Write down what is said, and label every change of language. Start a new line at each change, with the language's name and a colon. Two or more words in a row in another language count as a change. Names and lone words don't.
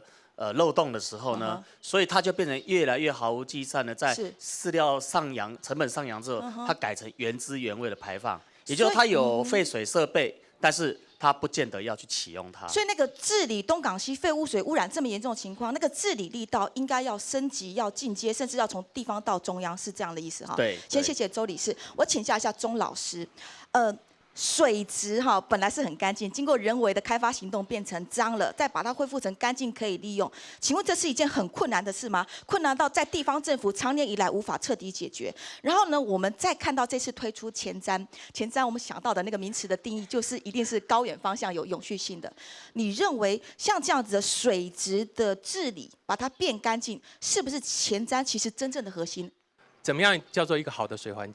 Chinese: 漏洞的時候呢，所以它就變成越來越毫無計算的，在飼料上揚、成本上揚之後，它改成原汁原味的排放，也就是它有廢水設備，但是它不見得要去啟用它。所以那個治理東港溪廢污水污染這麼嚴重的情況，那個治理力道應該要升級、要進階，甚至要從地方到中央，是這樣的意思哈？對。先謝謝周理事，我請教一下鍾老師，水質哈本來是很乾淨，經過人為的開發行動變成髒了，再把它恢復成乾淨可以利用。請問這是一件很困難的事嗎？困難到在地方政府長年以來無法徹底解決。然後呢，我們再看到這次推出前瞻我們想到的那個名詞的定義就是一定是高遠方向有永續性的。你認為像這樣子的水質的治理，把它變乾淨，是不是前瞻其實真正的核心？